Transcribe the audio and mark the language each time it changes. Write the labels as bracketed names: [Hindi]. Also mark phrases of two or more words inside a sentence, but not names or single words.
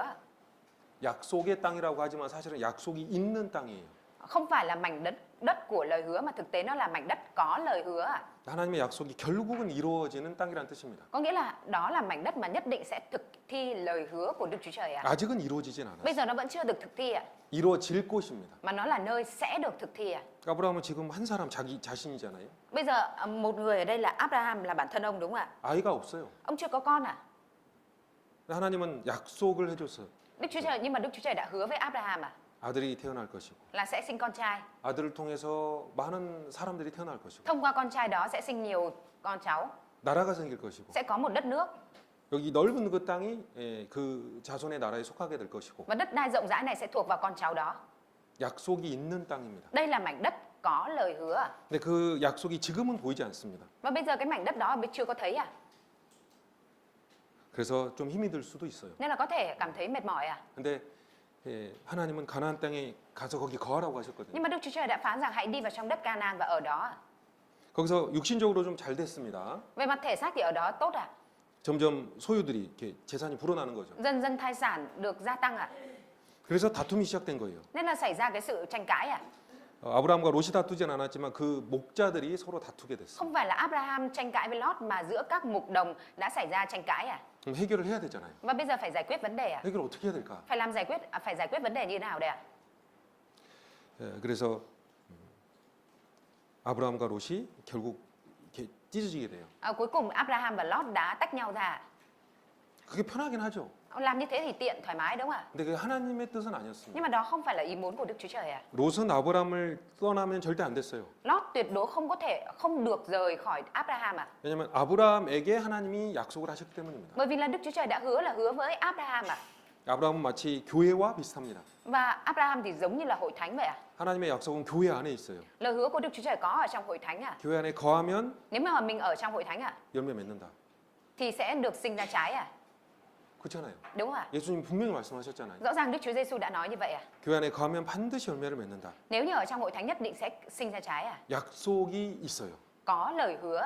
[Korean] 약속의 땅이라고 하지만 사실은 약속이 있는 땅이에요. [Vietnamese] Không phải là mảnh đất của lời hứa mà thực tế nó là mảnh đất có lời hứa ạ. [Korean] 하나님의 약속이 결국은 이루어지는 땅이란 뜻입니다. [Vietnamese] Có nghĩa là đó là mảnh đất mà nhất định sẽ thực thi lời hứa của Đức Chúa Trời ạ. [Korean] 아직은 이루어지진 않았어요. [Vietnamese] Bây giờ nó vẫn chưa được thực thi ạ. [Korean] 이루어질 곳입니다. [Vietnamese] Mà nó là nơi sẽ được thực thi ạ. [Korean] 아브라함은 지금 한 사람 자기 자신이잖아요. [Vietnamese] Bây giờ một người ở đây là Abraham, là bản thân ông đúng không ạ? [Korean] 아이가 없어요. [Vietnamese] Ông chưa có con à? [Korean] 하나님은 약속을 해줬어요. [Vietnamese] Đức Chúa Trời, nhưng mà Đức Chúa Trời đã hứa với Abraham à? [Korean] 아들이 태어날 것이고 [Vietnamese] Là sẽ sinh con trai. [Korean] 아들을 통해서 많은 사람들이 태어날 것이고 [Vietnamese] Thông qua con trai đó sẽ sinh nhiều con cháu. [Korean] 나라가 생길 것이고 [Vietnamese] Sẽ có một đất nước. [Korean] 여기 넓은 그 땅이 그 자손의 나라에 속하게 될 것이고 [Vietnamese] Và đất đai rộng rãi này sẽ thuộc vào con cháu đó. [Korean] 약속이 있는 땅입니다. [Vietnamese] Đây là mảnh đất có lời hứa à? [Korean] 근데 그 약속이 지금은 보이지 않습니다. [Vietnamese] Và bây giờ cái mảnh đất đó chưa có thấy à? [Korean] 그래서 좀 힘이 들 수도 있어요. [Vietnamese] Nên là có thể cảm thấy mệt mỏi à? [Korean] 근데 예, 하나님은 가나안 땅에 가서 거기 거하라고 하셨거든요. [Vietnamese] Nhưng mà Đức Chúa Trời đã phán rằng hãy đi vào trong đất Canaan và ở đó. [Korean] 거기서 육신적으로 좀 잘 됐습니다. [Vietnamese] Về mặt thể xác thì ở đó tốt ạ. [Korean] 점점 소유들이 이렇게 재산이 불어나는 거죠. [Vietnamese] Dần dần tài sản được gia tăng ạ. [Korean] 그래서 다툼이 시작된 거예요. [Vietnamese] Nên là xảy ra cái sự tranh cãi ạ. [Korean] 아브라함과 롯이 다투진 않았지만 그 목자들이 서로 다투게 됐어요. [Vietnamese] Không phải là Abraham tranh cãi với Lot mà giữa các mục đồng đã xảy ra tranh cãi ạ. [Korean] 그럼 해결을 해야 되잖아요. [Vietnamese] Và bây giờ phải giải quyết vấn đề ạ. [Korean] 해결을 어떻게 해야 될까? [Vietnamese] Phải giải quyết vấn đề như thế nào đây ạ? [Korean] 예, 그래서 아브라함과 롯이 결국 이렇게 찢어지게 돼요. [Vietnamese] Cuối cùng Abraham và Lot đã tách nhau ra. [Korean] 그게 편하긴 하죠. [Vietnamese] Làm như thế thì tiện, thoải mái đúng không ạ? [Korean] 근데 그게 하나님의 뜻은 아니었습니다. [Vietnamese] Nhưng mà đó không phải là ý muốn của Đức Chúa Trời ạ. [Korean] 롯은 아브라함을 떠나면 절대 안 됐어요. [Vietnamese] Lot tuyệt đối không được rời khỏi Abraham ạ. [Korean] 왜냐하면 아브라함에게 하나님이 약속을 하셨기 때문입니다. [Vietnamese] Bởi vì là Đức Chúa Trời đã hứa với Abraham ạ. [Korean] 아브라함은 마치 교회와 비슷합니다. [Vietnamese] Và Abraham thì giống như là hội thánh vậy ạ. [Korean] 하나님의 약속은 교회 안에 있어요. [Vietnamese] Lời hứa của Đức Chúa Trời có ở trong hội thánh ạ. [Korean] 교회 안에 거하면 [Vietnamese] Nếu mà mình ở trong hội thánh ạ [Korean] 열매 맺는다. [Vietnamese] thì sẽ được sinh ra trái ạ. [Korean] 그렇잖아요. [Vietnamese] Đúng không ạ? [Korean] 예수님 분명히 말씀하셨잖아요. [Vietnamese] Rõ ràng Đức Chúa Giêsu đã nói như vậy ạ. [Korean] 교회 안에 거하면 반드시 열매를 맺는다. [Vietnamese] Nếu như ở trong hội thánh nhất định sẽ sinh ra trái ạ. [Korean] 약속이 있어요. [Vietnamese] Có lời hứa ạ.